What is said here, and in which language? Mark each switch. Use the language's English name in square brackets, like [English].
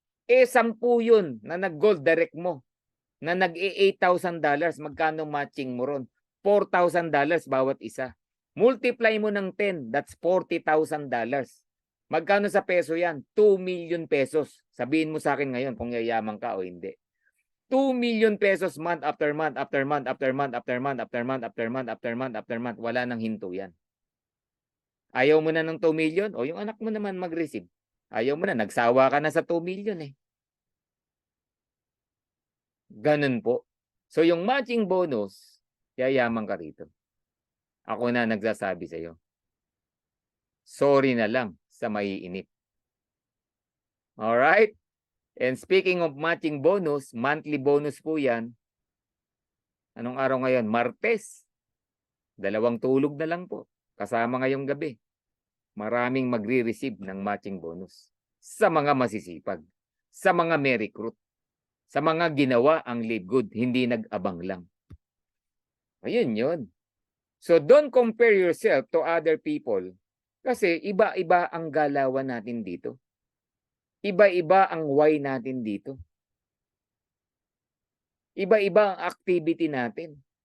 [Filipino] 10 yun na nag-gold direct mo, na nag-$8,000. Magkano matching mo ron? $4,000 bawat isa. Multiply mo ng 10, [English] that's $40,000. [Filipino] Magkano sa peso yan? [English] 2 million pesos. [Filipino] Sabihin mo sa akin ngayon kung yayaman ka o hindi. [English] 2 million pesos month after month after month after month after month after month after month after month after month. [Filipino] Wala nang hinto yan. Ayaw mo na ng 2 million? O yung anak mo naman mag-receive. Ayaw mo na, nagsawa ka na sa 2 million eh. Ganun po. So yung matching bonus, yayaman ka rito. Ako na nagsasabi sa iyo. Sorry na lang sa maiinip. Alright? [English] And speaking of matching bonus, [Filipino] monthly bonus po yan. Anong araw ngayon? Martes. 2 tulog na lang po. Kasama ngayong gabi. Maraming magre-receive ng matching bonus. Sa mga masisipag. Sa mga may recruit. Sa mga ginawa ang live good. Hindi nag-abang lang. Ayun yun. [English] So don't compare yourself to other people. [Filipino] Kasi iba-iba ang galawan natin dito. Iba-iba ang why natin dito. Iba-iba ang activity natin.